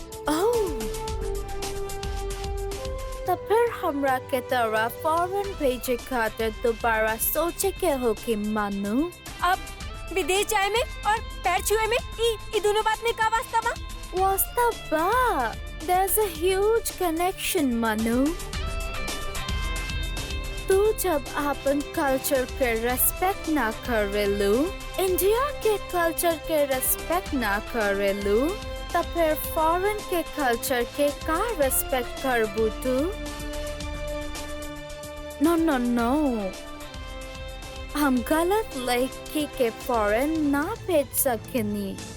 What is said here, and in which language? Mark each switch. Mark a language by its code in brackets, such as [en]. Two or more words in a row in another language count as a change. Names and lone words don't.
[bho] तो फिर हमरा के तरह फॉरेन भेजे खातिर दोबारा सोचे के हो कि मानू। अब विदेश जाए में और पैर छुए में ई दोनों बात में का वास्ता बा? वास्ता बा। [en] There's a huge connection, Manu. [bho] तू जब अपन कल्चर के रेस्पेक्ट ना करेलू, इंडिया के कल्चर के रेस्पेक्ट ना करेलू, तब फिर फॉरेन के कल्चर के का रेस्पेक्ट करबू तू? [en] no no no, [bho] हम गलत लड़की के फॉरेन ना भेज सकेनी।